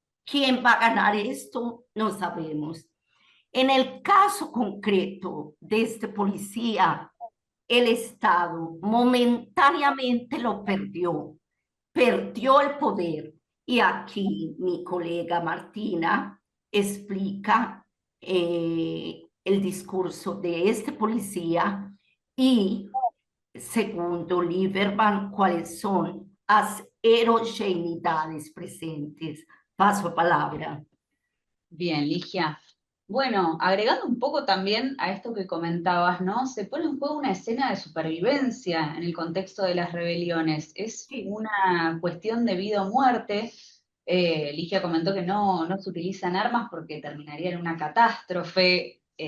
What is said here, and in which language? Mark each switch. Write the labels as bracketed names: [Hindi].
[Spanish] ¿Quién va a ganar esto? No sabemos. En el caso concreto de este policía, el Estado momentáneamente lo perdió el poder. Y aquí mi colega Martina explica el discurso de este policía y [Portuguese] segundo Lieberman, quais são as heterogeneidades presentes? Paso a palavra. [Spanish] Bien, Ligia. Bueno, agregando un poco también a esto que comentabas, ¿no? Se pone en juego una escena de supervivencia en el contexto de las rebeliones. Es Sí. una cuestión de vida o muerte. Ligia comentó que no se utilizan armas porque terminaría en una catástrofe.